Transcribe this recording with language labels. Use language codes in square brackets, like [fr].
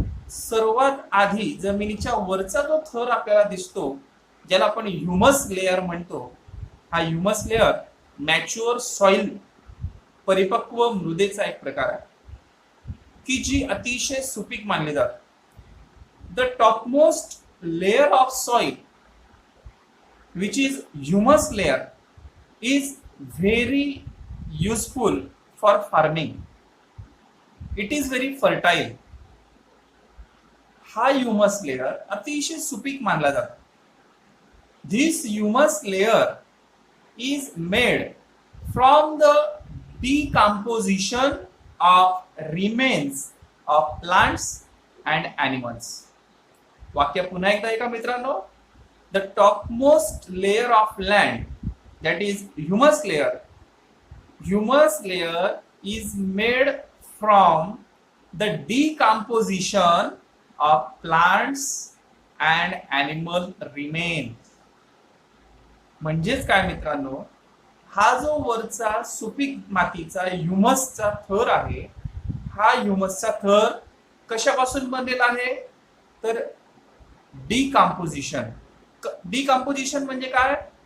[mr] सर्वात आधी जमिनीच्या वरचा जो थर आपल्याला दिसतो, ज्याला आपण ह्युमस लेयर म्हणतो, हा ह्युमस लेयर मॅच्युअर सॉइल, परिपक्व मृदेचा एक प्रकार आहे की जी अतिशय सुपीक मानली जाते. [en] The topmost layer of soil which is humus layer is very useful for farming. It is very fertile. [mr] हा ह्युमस लेयर अतिशय सुपीक मानला जातो. [en] This humus layer is made from the decomposition of remains of plants and animals. [mr] वाक्य पुन्हा एकदा ऐका मित्रांनो. [en] The topmost layer of land, that is humus layer. Humus layer is made from the decomposition of plants and animal remains. [mr] म्हणजेच काय मित्रांनो, हा जो वरचा सुपीक मातीचा ह्युमसचा थर आहे, हा ह्युमसचा थर कशापासून बनलेला आहे? तर डिकम्पोजिशन. डिकम्पोजिशन म्हणजे काय?